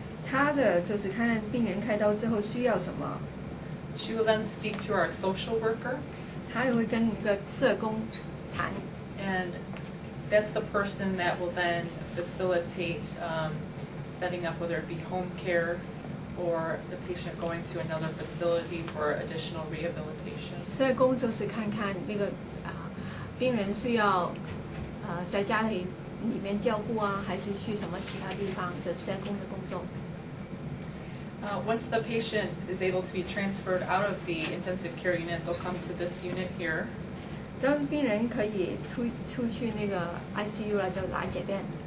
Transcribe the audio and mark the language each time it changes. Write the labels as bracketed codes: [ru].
[zh] 他的就是看病人开刀之后需要什么。 [en] She will then speak to our social worker. [zh] 他也会跟一个社工谈。 [en] And that's the person that will then facilitate setting up, whether it be home care or the patient going to another facility for additional rehabilitation. [zh] 社工就是看看那个病人需要在家里面照顾啊，还是去什么其他地方的社工的工作。 [en] Once the patient is able to be transferred out of the intensive care unit, they'll come to this unit here. [zh] 当病人可以出去那个 ICU 了，就来这边。